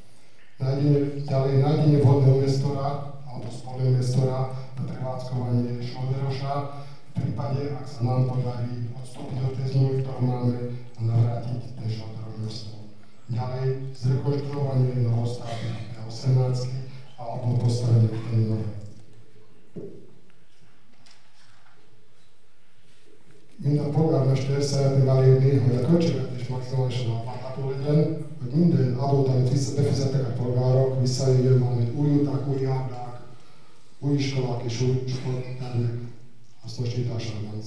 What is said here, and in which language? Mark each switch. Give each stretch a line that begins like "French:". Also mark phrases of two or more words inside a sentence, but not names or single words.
Slovak: Nájdenie vhodného investora alebo spoluinvestora na prevádzkovanie Šolderoša v prípade, ak sa nám podarí odstúpiť od tej zmluvy, ktorú máme, a navrátiť ten Šolderoš mesto. Ďalej, zrekonštruovanie novostavby P18 alebo postavenie tej nové.
Hungarian: Mint a polgármester szeretném elérni, hogy a költségvetés maximálisan átlátható legyen, hogy minden adót, amit befizettek a polgárok, visszajöjjön valamit új utak, új járdák, új iskolák és új sporttermek hasznosításában.